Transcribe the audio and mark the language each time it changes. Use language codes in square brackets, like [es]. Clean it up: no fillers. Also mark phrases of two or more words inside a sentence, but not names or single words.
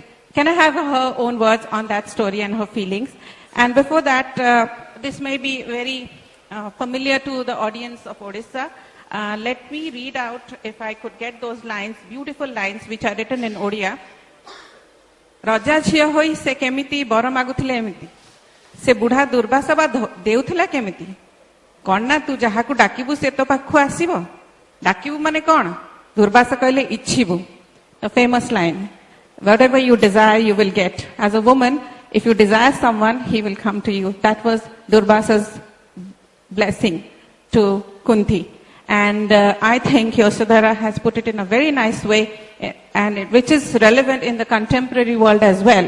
[en] Can I have her own words on that story and her feelings? And before that, this may be very familiar to the audience of Odisha. Let me read out, if I could get those lines, beautiful lines which are written in Odia. [or] Raja ଝିଅ ହୋଇ ସେ କେମିତି ବର ମାଗୁଥିଲେ ଏମିତି ସେ ବୁଢା ଦୁର୍ବାସା ବା ଦେଉଥିଲା କେମିତି କଣ ନା ତୁ ଯାହାକୁ ଡାକିବୁ ସେ ତୋ ପାଖକୁ ଆସିବ ଡାକିବୁ ମାନେ କଣ ଦୁର୍ବାସା କହିଲେ ଇଚ୍ଛିବୁ [en] the famous line, whatever you desire you will get. As a woman, if you desire someone, he will come to you. That was Durvasa's blessing to Kunti. And I think Yashodhara has put it in a very nice way, and which is relevant in the contemporary world as well.